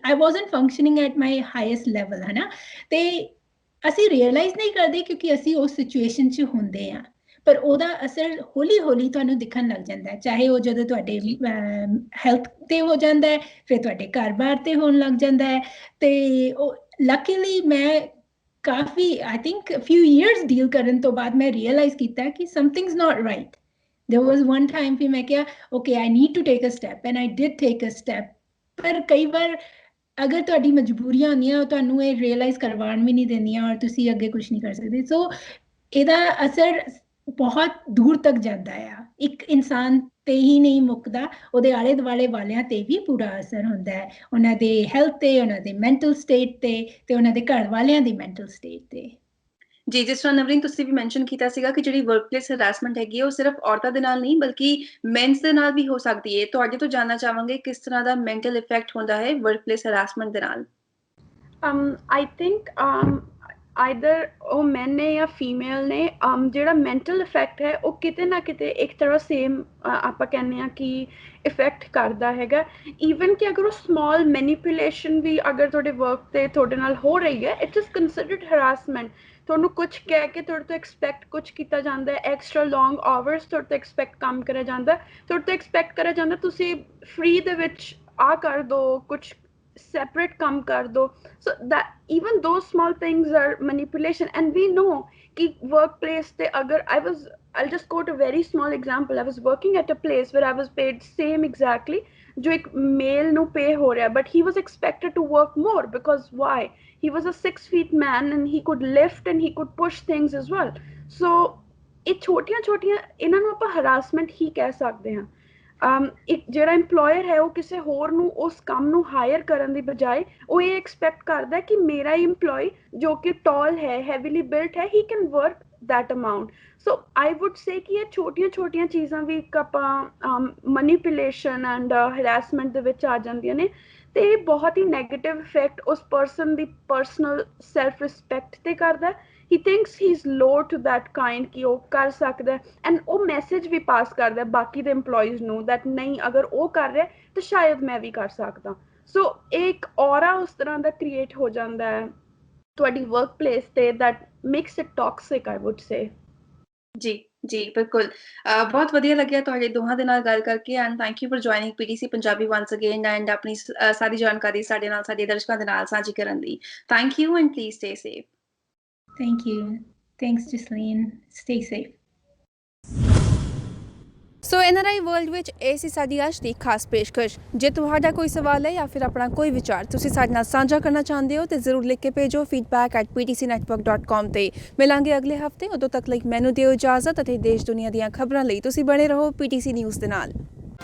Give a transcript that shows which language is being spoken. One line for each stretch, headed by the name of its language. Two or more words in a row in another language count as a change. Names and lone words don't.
English: I wasn't functioning at my highest level,
Punjabi: ਹੈ ਨਾ। ਤੇ ਅਸੀਂ ਰਿਅਲਾਈਜ਼ ਨਹੀਂ ਕਰਦੇ ਕਿਉਂਕਿ ਅਸੀਂ ਉਸ ਸਿਚੁਏਸ਼ਨ 'ਚ ਹੁੰਦੇ ਹਾਂ, ਪਰ ਉਹਦਾ ਅਸਰ ਹੌਲੀ ਹੌਲੀ ਤੁਹਾਨੂੰ ਦਿਖਣ ਲੱਗ ਜਾਂਦਾ ਹੈ, ਚਾਹੇ ਉਹ ਜਦੋਂ ਤੁਹਾਡੇ ਹੈਲਥ ਤੇ ਹੋ ਜਾਂਦਾ ਹੈ, ਫਿਰ ਤੁਹਾਡੇ ਘਰ-ਬਾਰ ਤੇ ਹੋਣ ਲੱਗ ਜਾਂਦਾ ਹੈ। ਤੇ ਉਹ ਲੱਕੀਲੀ ਮੈਂ ਕਾਫੀ
English: I think few years
Punjabi: ਡੀਲ ਕਰਨ ਤੋਂ ਬਾਅਦ ਮੈਂ ਰਿਅਲਾਈਜ਼ ਕੀਤਾ ਕਿ
English: something's not right. there was one time
Punjabi: ਫਿਰ ਮੈਂ ਕਿਹਾ
English: okay I need to take a step and I did take a step।
Punjabi: ਪਰ ਕਈ ਵਾਰ ਅਗਰ ਤੁਹਾਡੀ ਮਜਬੂਰੀਆਂ ਹੁੰਦੀਆਂ, ਉਹ ਤੁਹਾਨੂੰ ਇਹ ਰਿਅਲਾਈਜ਼ ਕਰਵਾਉਣ ਵੀ ਨਹੀਂ ਦਿੰਦੀਆਂ ਔਰ ਤੁਸੀਂ ਅੱਗੇ ਕੁਝ ਨਹੀਂ ਕਰ ਸਕਦੇ। ਸੋ ਇਹਦਾ ਅਸਰ ਬਹੁਤ ਦੂਰ ਤੱਕ ਜਾਂਦਾ ਆ, ਇੱਕ ਇਨਸਾਨ ਤੇ ਹੀ ਨਹੀਂ ਮੁੱਕਦਾ, ਉਹਦੇ ਆਲੇ ਦੁਆਲੇ ਵਾਲਿਆਂ ਤੇ ਵੀ ਪੂਰਾ ਅਸਰ ਹੁੰਦਾ ਹੈ, ਉਹਨਾਂ ਦੇ ਹੈਲਥ ਤੇ, ਉਹਨਾਂ ਦੇ
English: mental state
Punjabi: ਤੇ ਉਹਨਾਂ ਦੇ ਘਰ ਵਾਲਿਆਂ ਦੀ
English: mental state
Punjabi: ਤੇ। ਜੀ, ਜਿਸ ਤਰ੍ਹਾਂ ਨਵਰੀਨ ਤੁਸੀਂ ਵੀ ਮੈਂਸ਼ਨ ਕੀਤਾ ਸੀਗਾ ਕਿ ਜਿਹੜੀ
English: workplace harassment
Punjabi: ਹੈਗੀ ਹੈ ਉਹ ਸਿਰਫ ਔਰਤਾਂ ਦੇ ਨਾਲ ਨਹੀਂ ਬਲਕਿ ਮੈਨਸ ਦੇ ਨਾਲ ਵੀ ਹੋ ਸਕਦੀ ਹੈ। ਤੁਹਾਡੇ ਤੋਂ ਜਾਣਨਾ ਚਾਹਾਂਗੇ ਕਿਸ ਤਰ੍ਹਾਂ ਦਾ
English: mental effect
Punjabi: ਹੁੰਦਾ ਹੈ
English: workplace harassment
Punjabi: ਦੇ ਨਾਲ।
English: I think either
Punjabi: ਉਹ ਮੈਨ ਨੇ ਜਾਂ ਫੀਮੇਲ ਨੇ, ਜਿਹੜਾ
English: mental effect
Punjabi: ਹੈ ਉਹ ਕਿਤੇ ਨਾ ਕਿਤੇ ਇੱਕ ਤਰ੍ਹਾਂ ਸੇਮ ਆਪਾਂ ਕਹਿੰਦੇ ਹਾਂ ਕਿ ਇਫੈਕਟ ਕਰਦਾ ਹੈਗਾ। ਈਵਨ ਕਿ ਅਗਰ ਉਹ
English: small manipulation
Punjabi: ਵੀ ਅਗਰ ਤੁਹਾਡੇ ਵਰਕ 'ਤੇ ਤੁਹਾਡੇ ਨਾਲ ਹੋ ਰਹੀ ਹੈ,
English: it is considered harassment.
Punjabi: ਤੁਹਾਨੂੰ ਕੁਛ ਕਹਿ ਕੇ ਤੁਹਾਡੇ ਤੋਂ ਐਕਸਪੈਕਟ ਕੁਛ ਕੀਤਾ ਜਾਂਦਾ ਹੈ,
English: extra long hours
Punjabi: ਤੁਹਾਡੇ ਤੋਂ ਐਕਸਪੈਕਟ ਕੰਮ ਕਰਿਆ ਜਾਂਦਾ, ਤੁਹਾਡੇ ਤੋਂ ਐਕਸਪੈਕਟ ਕਰਿਆ ਜਾਂਦਾ ਤੁਸੀਂ ਫ੍ਰੀ ਦੇ ਵਿੱਚ ਆਹ ਕਰ ਦਿਓ, ਕੁਛ separate ਕੰਮ ਕਰ ਦੋ।
English: So that even those small things are manipulation, and we know
Punjabi: ki workplace te agar
English: I'll just quote a very small example. I was working at a place where I was paid same exactly
Punjabi: ਜੋ ਇੱਕ male ਨੂੰ pay ਹੋ ਰਿਹਾ,
English: but he was expected to work more because why? He was a 6 feet man and he could lift and he could push things as well.
Punjabi: So ਇਹ ਛੋਟੀਆਂ ਛੋਟੀਆਂ ਇਹਨਾਂ ਨੂੰ ਆਪਾਂ ਹਰਾਸਮੈਂਟ ਹੀ ਕਹਿ ਸਕਦੇ ਹਾਂ। ਇੱਕ ਜਿਹੜਾ ਇੰਪਲੋਇਰ ਹੈ ਉਹ ਕਿਸੇ ਹੋਰ ਨੂੰ ਉਸ ਕੰਮ ਨੂੰ ਹਾਇਰ ਕਰਨ ਦੀ ਬਜਾਏ ਉਹ ਇਹ ਐਕਸਪੈਕਟ ਕਰਦਾ ਕਿ ਮੇਰਾ ਇੰਪਲੋਈ ਜੋ ਕਿ ਟਾਲ ਹੈ,
English: heavily built
Punjabi: ਹੈ,
English: he can work that amount। So I would say
Punjabi: ਕਿ ਇਹ ਛੋਟੀਆਂ ਛੋਟੀਆਂ ਚੀਜ਼ਾਂ ਵੀ ਇੱਕ ਆਪਾਂ
English: manipulation and harassment
Punjabi: ਦੇ ਵਿੱਚ ਆ ਜਾਂਦੀਆਂ ਨੇ, ਤੇ ਇਹ ਬਹੁਤ ਹੀ
English: negative effect
Punjabi: ਉਸ ਪਰਸਨ ਦੀ
English: personal self respect
Punjabi: ਤੇ ਕਰਦਾ।
English: he thinks he's low to that kind
Punjabi: ਕਿ ਉਹ ਕਰ ਸਕਦਾ, ਐਂਡ ਉਹ ਮੈਸੇਜ ਵੀ ਪਾਸ ਕਰਦਾ ਬਾਕੀ ਦੇ EMPLOYEES ਨੂੰ that ਨਹੀਂ ਅਗਰ ਉਹ ਕਰ ਰਿਹਾ ਤਾਂ ਸ਼ਾਇਦ ਮੈਂ ਵੀ ਕਰ ਸਕਦਾ। ਸੋ ਇੱਕ ਔਰਾ ਉਸ ਤਰ੍ਹਾਂ ਦਾ ਕ੍ਰੀਏਟ ਹੋ ਜਾਂਦਾ ਹੈ ਤੁਹਾਡੀ
English: work place
Punjabi: ਤੇ
English: that makes it toxic, I would say।
Punjabi: ਜੀ ਜੀ ਬਿਲਕੁਲ, ਬਹੁਤ ਵਧੀਆ ਲੱਗਿਆ ਤੁਹਾਡੇ ਦੋਹਾਂ ਦੇ ਨਾਲ ਗੱਲ ਕਰਕੇ,
English: and thank you for joining
Punjabi: PTC ਪੰਜਾਬੀ
English: once again,
Punjabi: ਐਂਡ ਆਪਣੀ ਸਾਰੀ ਜਾਣਕਾਰੀ ਸਾਡੇ ਨਾਲ, ਸਾਡੇ ਦਰਸ਼ਕਾਂ ਦੇ ਨਾਲ ਸਾਂਝੀ ਕਰਨ ਲਈ।
English: thank you and please stay safe. Thank you. Thanks, Jasleen. Stay safe.
Punjabi: ਸੋ NRI ਵਰਲਡ ਵਿੱਚ ਇਹ ਸੀ ਸਾਡੀ ਅੱਜ ਦੀ ਖਾਸ ਪੇਸ਼ਕਸ਼। ਜੇ ਤੁਹਾਡਾ ਕੋਈ ਸਵਾਲ ਹੈ ਜਾਂ ਫਿਰ ਆਪਣਾ ਕੋਈ ਵਿਚਾਰ ਤੁਸੀਂ ਸਾਡੇ ਨਾਲ ਸਾਂਝਾ ਕਰਨਾ ਚਾਹੁੰਦੇ ਹੋ ਤਾਂ ਜ਼ਰੂਰ ਲਿਖ ਕੇ ਭੇਜੋ feedback@ptcnetwork.com ਤੇ। ਮਿਲਾਂਗੇ ਅਗਲੇ ਹਫਤੇ, ਉਦੋਂ ਤੱਕ ਲਈ ਮੈਨੂੰ ਦਿਓ ਇਜਾਜ਼ਤ, ਅਤੇ ਦੇਸ਼ ਦੁਨੀਆ ਦੀਆਂ ਖਬਰਾਂ ਲਈ ਤੁਸੀਂ ਬਣੇ ਰਹੋ PTC ਨਿਊਜ਼ ਦੇ ਨਾਲ।